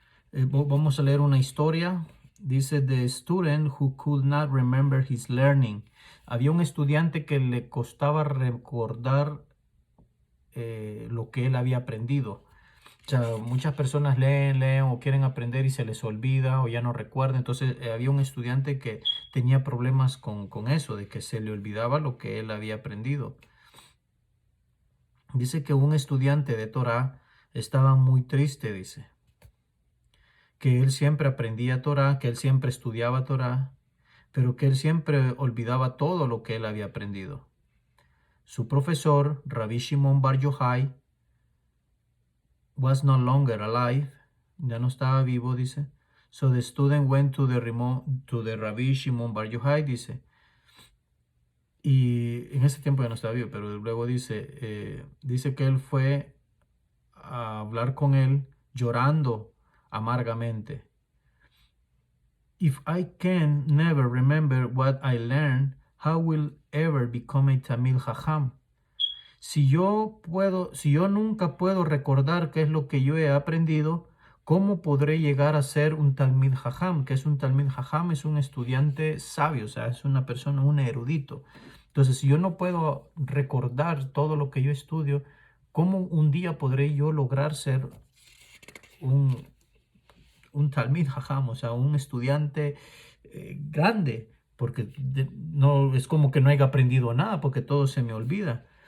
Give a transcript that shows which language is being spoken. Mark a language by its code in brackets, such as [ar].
[es] Vamos a leer una historia. Dice, [en] the student who could not remember his learning. [es] Había un estudiante que le costaba recordar lo que él había aprendido. O sea, muchas personas leen o quieren aprender y se les olvida o ya no recuerdan. Entonces había un estudiante que tenía problemas con eso, de que se le olvidaba lo que él había aprendido. Dice que un estudiante de Torah estaba muy triste, dice. Que él siempre aprendía Torah, que él siempre estudiaba Torah, pero que él siempre olvidaba todo lo que él había aprendido. Su profesor, Rabbi Shimon Bar Yochai, [en] was no longer alive, [es] ya no estaba vivo, dice. [en] So the student went to the Rabbi Shimon Bar Yochai, [es] dice. Y en ese tiempo ya no estaba vivo, pero luego dice que él fue a hablar con él llorando amargamente. [en] If I can never remember what I learned, how will ever become a Tamil Chacham? [es] Si yo nunca puedo recordar qué es lo que yo he aprendido, ¿cómo podré llegar a ser un Talmid Jajam? ¿Qué es un Talmid Jajam? Es un estudiante sabio, o sea, es una persona, un erudito. Entonces, si yo no puedo recordar todo lo que yo estudio, ¿cómo un día podré yo lograr ser un, un Talmid Jajam? O sea, un estudiante grande, porque no es como que no haya aprendido nada, porque todo se me olvida.